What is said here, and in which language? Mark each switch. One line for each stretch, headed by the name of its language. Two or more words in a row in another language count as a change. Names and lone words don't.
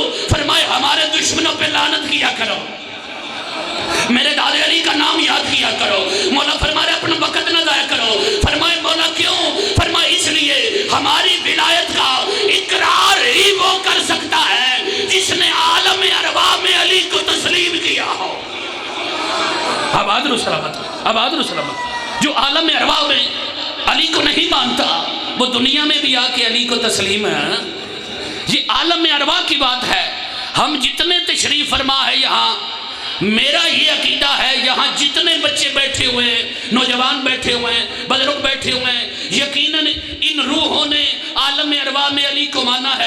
Urdu: فرمائے ہمارے دشمنوں پہ لعنت کیا کرو، میرے دادے علی کا نام یاد کیا کرو۔ مولا فرمائے اپنا وقت نہ ضائع کرو۔ فرمائے مولا کیوں؟ فرمائے اس لیے ہماری ولایت کا اقرار ہی وہ کر سکتا ہے جس نے عالم ارواح میں علی کو تسلیم کیا ہو۔ آباد رو سلامت، آباد رو سلامت۔ جو عالم ارواح میں علی کو نہیں مانتا وہ دنیا میں بھی آ کے علی کو تسلیم ہے۔ یہ عالم ارواح کی بات ہے۔ ہم جتنے تشریف فرما ہے یہاں، میرا یہ عقیدہ ہے یہاں جتنے بچے بیٹھے ہوئے ہیں، نوجوان بیٹھے ہوئے ہیں، بزرگ بیٹھے ہوئے ہیں، یقیناً ان روحوں نے عالم ارواح میں علی کو مانا ہے۔